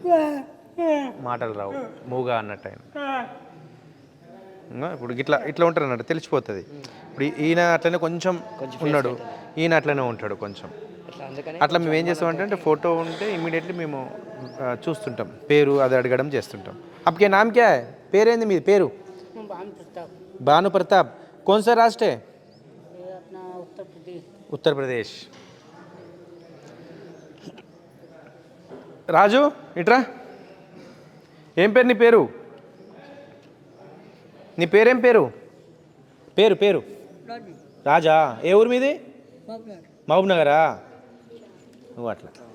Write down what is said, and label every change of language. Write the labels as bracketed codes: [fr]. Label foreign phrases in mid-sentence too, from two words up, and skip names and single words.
[te] మాటలు రావు, మూగా అన్నట్టు ఆయన. ఇప్పుడు ఇట్లా ఇట్లా ఉంటారు అన్నట్టు తెలిసిపోతుంది. ఇప్పుడు ఈయన అట్లనే కొంచెం ఉన్నాడు, ఈయన అట్లనే ఉంటాడు కొంచెం. అట్లా మేము ఏం చేస్తామంటే ఫోటో ఉంటే ఇమ్మీడియట్లీ మేము చూస్తుంటాం, పేరు అది అడగడం చేస్తుంటాం. [hi] आपके नाम क्या है? [te] పేరేంది మీది? పేరు భాను ప్రతాప్. [hi] कौन सा राष्ट्र है? उत्तर प्रदेश. [te] రాజు ఇట్రా. ఏం పేరు నీ పేరు? నీ పేరేం పేరు? పేరు పేరు రాజా. ఏ ఊరు మీది? మహబూబ్ నగరా? నువ్వు అట్లా.